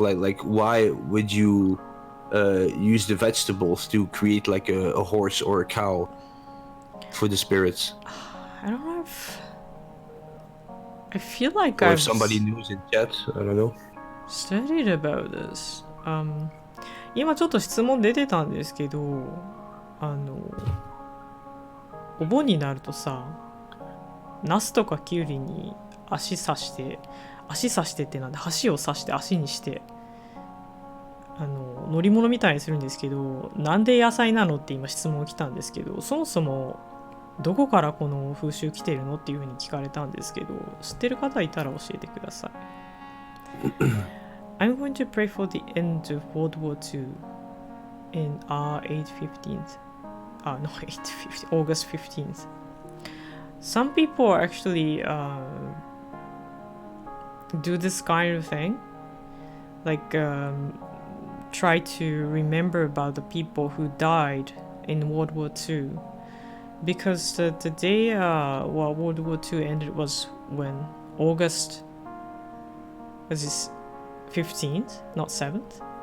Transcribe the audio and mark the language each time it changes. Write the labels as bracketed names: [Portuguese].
[English] Like why would you use the vegetables to create like a horse or a cow for the spirits? I don't know if... I feel like or if somebody knows in chat, I don't know. Studied about this. [Japanese] 今ちょっと質問出てたんですけど、お盆になるとさ、ナスとかキュウリに足刺してってなんで、箸を刺して足にして乗り物みたいにするんですけど、なんで野菜なのって今質問来たんですけど、そもそもどこからこの風習来てるのっていうふうに聞かれたんですけど、知ってる方いたら教えてください。 [English] I'm going to pray for the end of World War II in 8/15th. No, 8/15, August 15th. Some people actually do this kind of thing, like try to remember about the people who died in World War II, because the day World War II ended was when August was this 15th, not 7th.